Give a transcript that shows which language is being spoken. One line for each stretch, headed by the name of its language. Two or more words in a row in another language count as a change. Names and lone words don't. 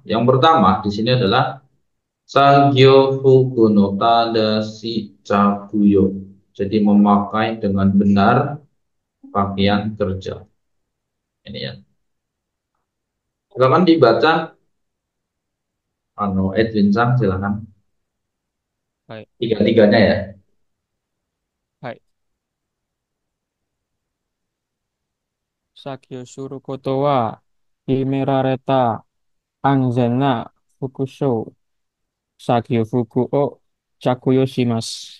Indonesian: Yang pertama di sini adalah
Japanese: 作業服の正しい着用.
Indonesian: Jadi memakai dengan benar pakaian kerja. Ini ya. Silakan dibaca Edwin Sang silakan.
Japanese: はい。
Indonesian: Tiga-tiganya ya.
Japanese: はい。先をすることは、決められた安全な服装、作業服を着用します。